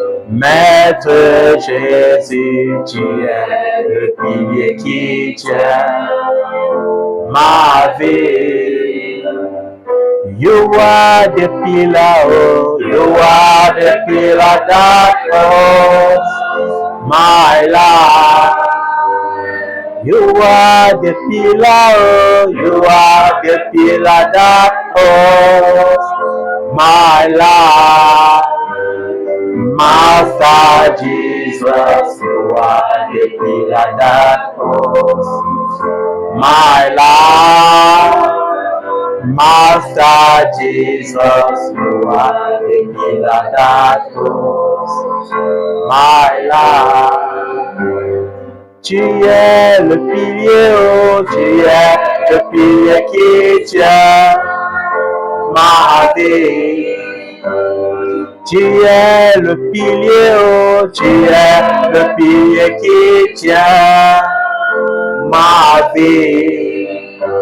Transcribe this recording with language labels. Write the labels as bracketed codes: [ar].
[fr] Maître Jésus, tu es le pilier qui tient ma vie. [en] You are the pillar, oh, you are the pillar that holds my life. You are the pillar, oh, you are the pillar that holds my life. Master Jesus, you are the pillar that holds my life. Master Jesus, you are the pillar that holds my life. [fr] Tu es le pilier, oh, tu es le pilier qui tient ma vie. Tu es le pilier, oh, tu es le pilier qui tient ma vie.